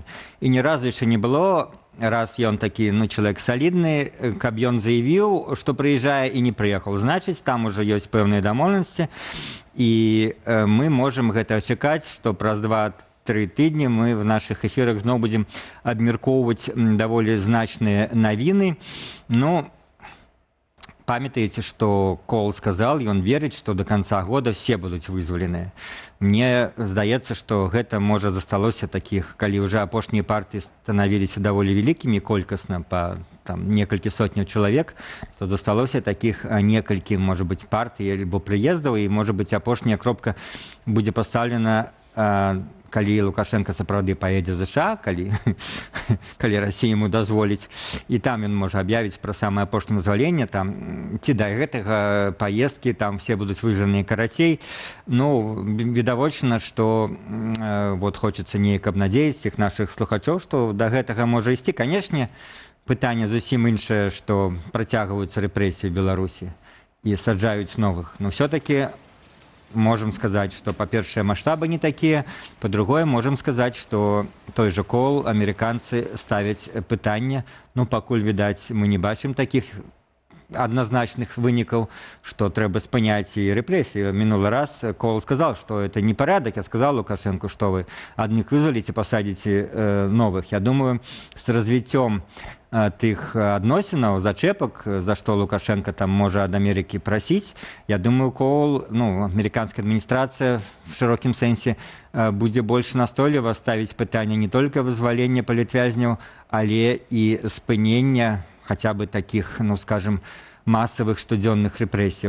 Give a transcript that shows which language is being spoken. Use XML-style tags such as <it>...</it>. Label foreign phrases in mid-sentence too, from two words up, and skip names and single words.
<be>І ні разу яшчэ не было, раз ён такі, ну, чалавек салідны, каб ён заявіў, што прыязджае і не прыехаў. Значыць, там ужо ёсць пэўныя дамоўленасці, і мы можам гэта чакаць, што праз 2-3 тыдні мы в нашых эфірах зноў будзем абмяркоўваць даволі значныя навіны. Ну, памятаете,</be> <ru>что Коул сказал, и он верит, что до конца года все будут вызволены.</ru> <be>Мне здаецца, что гэта можа засталося таких, калі уже апошнія партии становились даволі великими колькасна по там некалькі сотняў чалавек, то засталося таких некалькі, может быть, партий альбо прыездаў, і может быть апошняя кропка будзе пастаўлена, калі Лукашенко сапраўды паедзе в США, калі Расія ему дазволіць, і там ён можа аб'явіць пра самае апошняе вызваленне, там ці да гэтага паездкі там все будуць выжаныя карацей. Ну, відавочна, што вот хочацца неяк абнадзеіць всіх нашых слухачоў, што да гэтага можа ісці. Канешне, пытанне зусім іншае, што працягваюцца рэпрэсіі ў Беларусі і саджаюць новых.</be> <ru>Но все-таки можем сказать, что, по-першее, масштабы не такие, по-другое, можем сказать, что той же Коул американцы ставят пытанне, ну, пакуль, видать,</ru> <be>мы не бачым</be> <ru>таких однозначных вынікаў, что трэба спыняць і рэпрэсіі.</ru> <be>Мінулы раз</be> <ru>Коул сказал, что это не порядок. Я сказал Лукашенко, что вы одних вызваліце, посадите новых.</ru> <be>Я думаю, с развіццём тых адносінаў, зачэпак, за што Лукашенко там можа ад Амерыкі прасіць, я думаю, Коул, ну, амерыканская адміністрацыя в шырокім сэнсе будзе больш настойліва ставіць пытанне не толькі вызвалення палітвязняў, але і спынення хаця бы таких, ну, скажем, масавых штодзённых рэпрэсіяў.</be>